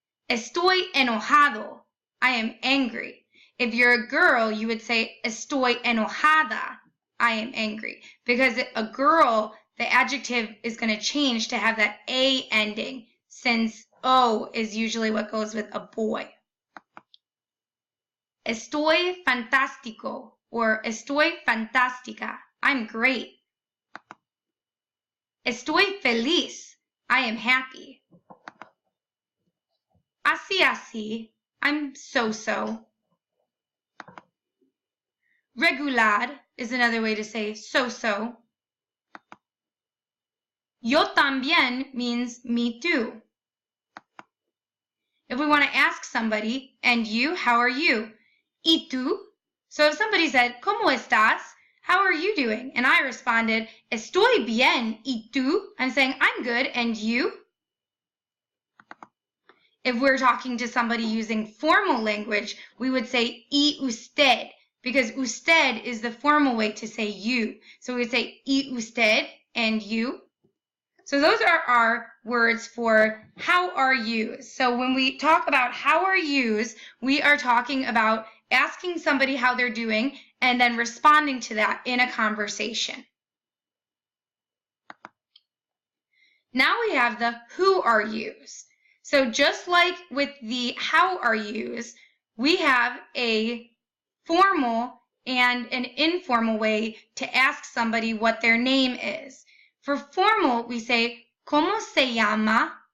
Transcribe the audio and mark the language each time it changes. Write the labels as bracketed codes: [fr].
[es] Estoy enojado, [en] I am angry. If you're a girl, you would say [es] estoy enojada, [en] I am angry. Because a girl, the adjective is going to change to have that A ending, since O is usually what goes with a boy. [es] Estoy fantástico or estoy fantástica. [en] I'm great. [es] Estoy feliz. [en] I am happy. [es] Así así. [en] I'm so-so. Regular is another way to say so-so. [es] Yo también [en] means me too. If we want to ask somebody, and you, how are you? [es] ¿Y tú? [en] So if somebody said, [es] ¿Cómo estás? [en] How are you doing? And I responded, [es] Estoy bien. ¿Y tú? [en] I'm saying, I'm good. And you? If we're talking to somebody using formal language, we would say, [es] ¿Y usted? [en] Because usted is the formal way to say you. So we would say, [es] ¿Y usted? [en] And you? So those are our words for how are yous. So when we talk about how are yous, we are talking about asking somebody how they're doing and then responding to that in a conversation. Now we have the who are yous. So just like with the how are yous, we have a formal and an informal way to ask somebody what their name is. For formal, we say, [es] ¿Cómo se llama?